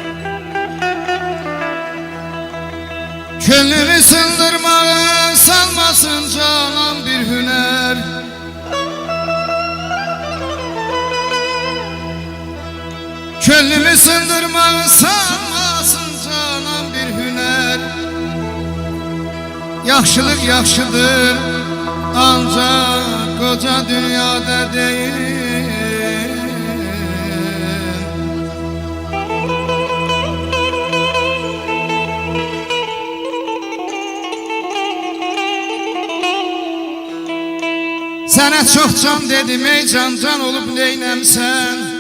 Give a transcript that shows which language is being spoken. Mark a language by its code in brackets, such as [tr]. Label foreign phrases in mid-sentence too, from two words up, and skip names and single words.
[az] Könlümü sındırmağa salmasın canan bir hüner. Könlümü sındırmağı salmasın canan bir hüner. [tr] Yaxşılık yaxşıdır ancak koca dünyada değil. Sana çok can dedim ey can can olup neylem sen.